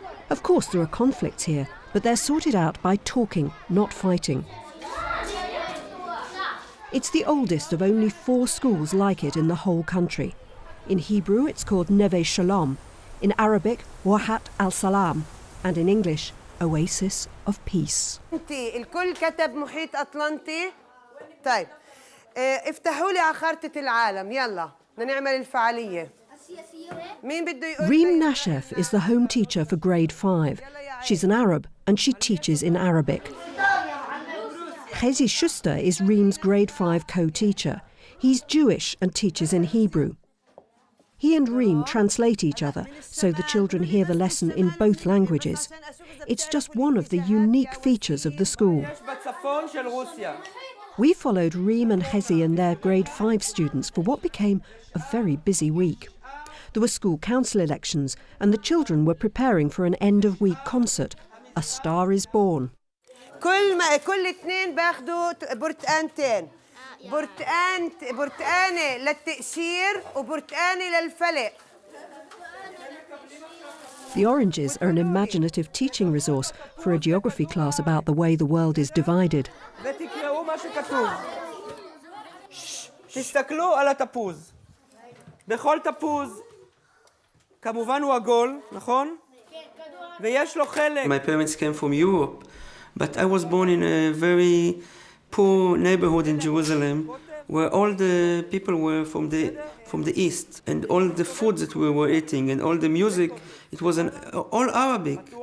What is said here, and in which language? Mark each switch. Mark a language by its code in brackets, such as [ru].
[en] Of course, there are conflicts here, but they're sorted out by talking, not fighting. It's the oldest of only 4 schools like it in the whole country. In Hebrew, it's called Neve Shalom, in Arabic, Wahat al-Salam, and in English, Oasis of Peace. [ar] الكل كتب محيط أطلنطي. طيب افتحوا لي على خارطة العالم يلا بدنا نعمل الفعالية. [en] Reem Nashef is the home teacher for grade 5. She's an Arab and she teaches in Arabic. Hezzi Schouster is Reem's grade 5 co-teacher. He's Jewish and teaches in Hebrew. He and Reem translate each other, so the children hear the lesson in both languages. It's just one of the unique features of the school. We followed Reem and Hezzi and their grade 5 students for what became a very busy week. There were school council elections, and the children were preparing for an end-of-week concert, A Star is Born. [ar] كل اثنين باخذوا برتقانتين. برتقانة للتقشير وبرتقانة للفلق. [en] The oranges are an imaginative teaching resource for a geography class about the way the world is divided. [he] ותקראו מה שכתוב. תסתכלו על התפוז. בכל תפוז, כמובן הוא עגול, נכון? ויש לו חלק. [en] My parents came from Europe, but I was born in a very poor neighborhood in Jerusalem, where all the people were from the east, and all the food that we were eating and all the music, it was all Arabic.